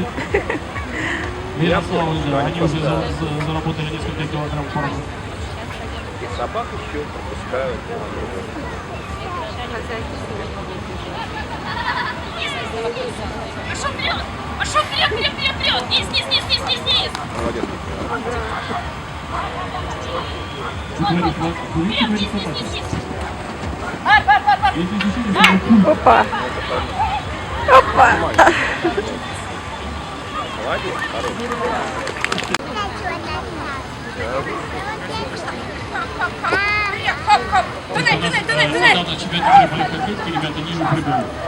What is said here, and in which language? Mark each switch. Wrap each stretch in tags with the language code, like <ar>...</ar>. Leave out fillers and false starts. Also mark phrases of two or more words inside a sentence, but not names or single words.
<ru>Ярославы, да, они уже заработали несколько килограмм пороху. И собак еще пропускают. Пошел вперед! Пошел вперед, вперед, вперед, вперед! Низ, низ, низ, низ, низ, низ! Молодец. Вперед, низ, низ, низ, низ! Бар, бар, бар, бар! Опа. Опа. Молодец, хороший. Хоп, хоп! Туннель, туннель, туннель, туннель! Недавно чемпионат мира по легкой атлетике, ребята ниже прыгали.</ru>